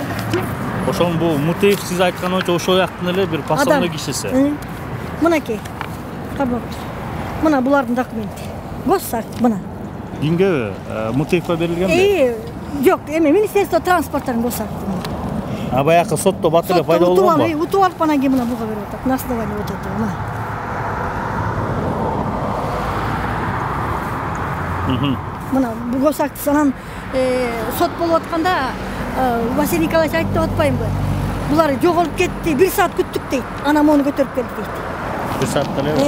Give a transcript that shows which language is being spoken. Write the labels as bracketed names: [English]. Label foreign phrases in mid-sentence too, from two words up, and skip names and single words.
[Kyrgyz] Ошол бул Мутыев сиз айткан боюнча ошол жактын эле бир пособный кишиси. Мынакей. Кабак. Мына булардын документи. Госакт мына. Кимге Мутыевга берилгенби? Жок, эми Министерство транспорттун госакты. Баягы сотто бат эле пайда болгонбу? Утуп алып анан кийин мына буга берип атат. [Russian] На основании вот этого мына. [Kyrgyz] Мына бул госакт анан сот болуп атканда Василий Николаевич айтты деп атпаймынбы? Булар жоголуп кетти, 1 саат күттүк дейт. Анан мону көтөрүп келди дейт. 1 саатта эле?